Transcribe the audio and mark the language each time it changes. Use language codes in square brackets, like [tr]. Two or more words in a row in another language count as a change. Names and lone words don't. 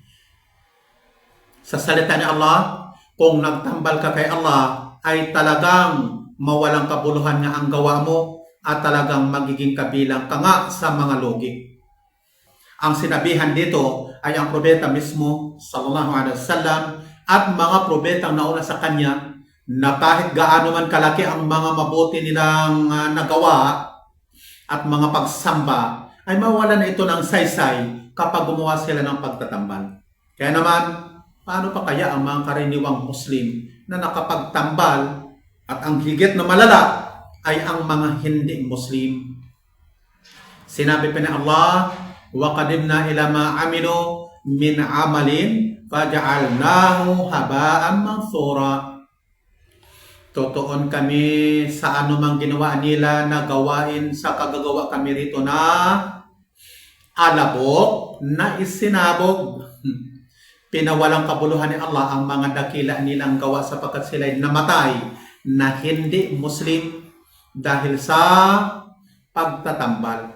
[tl] Sa salita ni Allah, kung nagtambal ka kay Allah ay talagang mawalang kabuluhan nga ang gawa mo at talagang magiging kabilang ka nga sa mga lugi. Ang sinabihan dito ay ang propeta mismo [ar] صلى الله عليه وسلم [tl] at mga propetang nauna sa kanya, na kahit gaano man kalaki ang mga mabuti nilang nagawa at mga pagsamba, ay mawalan ito ng saysay kapag gumawa sila ng pagtatambal. Kaya naman, paano pa kaya ang mga karaniwang Muslim na nakapagtambal at ang higit na malala ay ang mga hindi Muslim? Sinabi pa ni Allah, [ar] وَقَدِمْنَا إِلَى مَا عَمِلُوا مِنْ عَمَلٍ فَجَعَلْنَاهُ هَبَاءً مَنْثُورًا. [tl] Tutuon kami sa anumang ginawa nila na gawain, sa kagagawa kami rito na alabok na isinabog. Pinawalang kabuluhan ni Allah ang mga dakila nilang gawa sapagkat sila'y namatay na hindi Muslim dahil sa pagtatambal.